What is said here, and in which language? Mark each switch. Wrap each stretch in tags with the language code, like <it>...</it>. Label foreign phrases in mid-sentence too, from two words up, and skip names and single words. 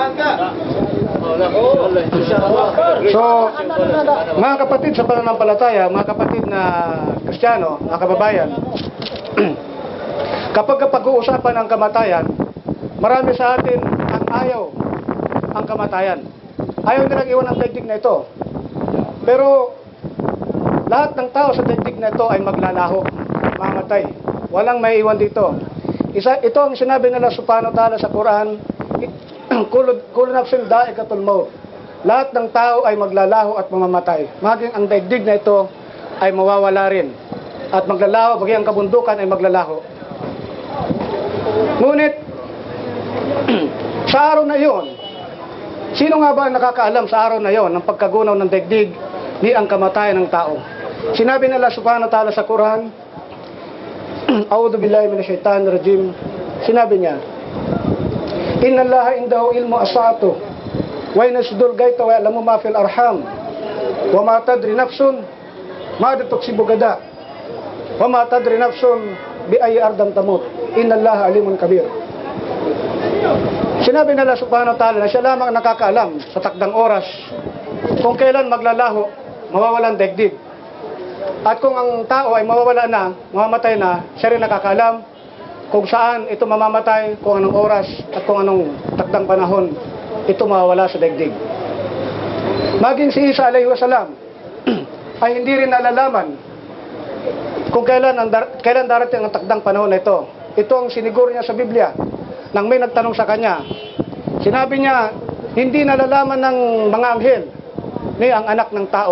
<tl>So, mga kapatid sa pananampalataya, mga kapatid na Kristiyano, mga kababayan, kapag pag-uusapan ang kamatayan, marami sa atin ang ayaw ang kamatayan. Ayaw nilang iwan ang daigdig na ito. Pero, lahat ng tao sa daigdig na ito ay maglalaho, mamatay. Walang may iwan dito. Ito ang sinabi nila</tl> <ar>سبحانه وتعالى</ar> <tl>sa Quran,</tl> <ar>كل نفس ذائقة الموت.</ar> <tl>Lahat ng tao ay maglalaho at mamamatay. Maging ang daigdig na ito ay mawawala rin. At maglalaho, maging ang kabundukan ay maglalaho. Ngunit, sa araw na iyon, sino nga ba ang nakakaalam sa araw na iyon ng pagkagunaw ng daigdig ni ang kamatayan ng tao? Sinabi nila</tl> <ar>سبحانه وتعالى</ar> <tl>sa Quran,</tl> <ar>أعوذ بالله من الشيطان الرجيم.</ar> <tl>Sinabi niya,</tl> <ar>إن الله عنده علم الساعة وينزل الغيث ويعلم ما في الأرحام وما تدري نفس ما تكسب غدا وما تدري نفس بأي أرض تموت. إن الله عليم كبير.</ar> <tl>Sinabi nila</tl> <ar>سبحانه وتعالى</ar> <tl>na siya lamang nakakaalam sa takdang oras kung kailan maglalaho, mawawalan daigdig. At kung ang tao ay mawawala na, mamamatay na, siya rin nakakaalam kung saan ito mamamatay, kung anong oras at kung anong takdang panahon ito mawawala sa daigdig. Maging si Isa</tl> <ar>عليه السلام</ar> <tl>ay hindi rin nalalaman kung kailan darating ang takdang panahon na ito. Ito ang siniguro niya sa Biblia nang may nagtanong sa kanya. Sinabi niya, hindi nalalaman ng mga anghel ni ang anak ng tao.</tl>